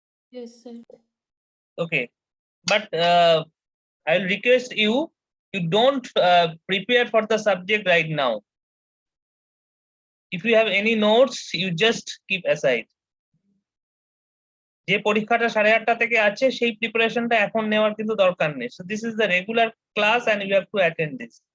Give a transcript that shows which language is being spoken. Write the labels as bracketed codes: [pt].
[en] Yes, sir. Okay. But I'll request you don't prepare for the subject right now. If you have any notes, you just keep aside. [bn] যে পরীক্ষাটা 8:30 থেকে আছে, সেই প্রিপারেশনটা এখন নেওয়ার কিন্তু দরকার নেই। [en] So this is the regular class and you have to attend this.